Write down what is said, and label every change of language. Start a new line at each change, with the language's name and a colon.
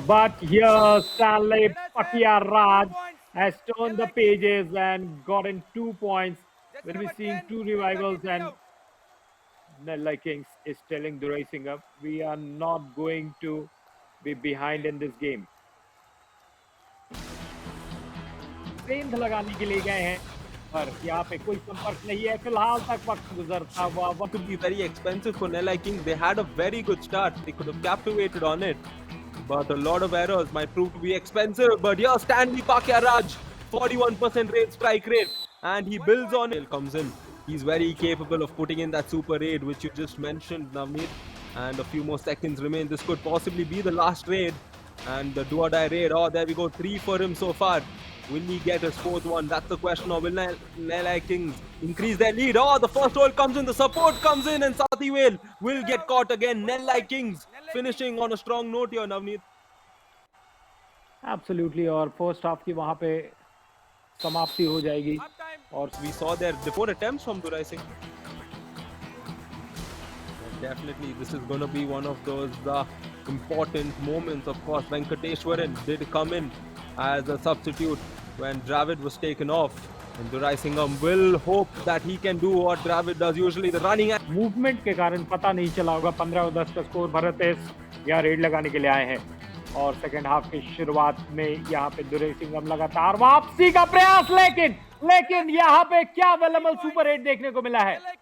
English: But here, Stanley Raj has turned the pages and gotten 2 points. We'll be seeing two revivals, and Nellai Kings is telling Durai Singham, we are not going to be behind in this game.
Hindi: सेंध लगाने के लिए गए हैं, पर यहाँ पे कोई संपर्क नहीं है। फिलहाल तक वक्त गुजरता हुआ वक्त
English: Could be very expensive for Nellai Kings. They had a very good start. They could have captivated on it. But a lot of errors might prove to be expensive. But here, Stanley Raj, 41% rate strike rate. And he builds on it. Comes in. He's very capable of putting in that super raid, which you just mentioned, Navneet. And a few more seconds remain. This could possibly be the last raid. And the do or die raid. Oh, there we go. 3 for him so far. Will he get his fourth one? That's the question. Or will Nellai Kings increase their lead? Oh, the first hole comes in. The support comes in. And Sathi will get caught again. Nellai Kings finishing on a strong note here, Navneet.
Hindi: Absolutely, और first half की वहां पे समाप्ति हो जाएगी। और
English: We saw their 4 attempts from Durai Singh. Definitely, this is going to be one of those important moments. Of course, Venkateshwaran did come in as a substitute when Dravid was taken off. And Durai Singham will hope that he can do what Dravid does usually, the running.
Hindi: Movement के कारण पता नहीं चला होगा 15-10 का score. Bharat यहाँ red लगाने के लिए आए हैं, और सेकंड हाफ की शुरुआत में यहाँ पे दुरई सिंघम लगातार वापसी का प्रयास, लेकिन यहाँ पे क्या वेलमल सुपर रेड देखने को मिला है।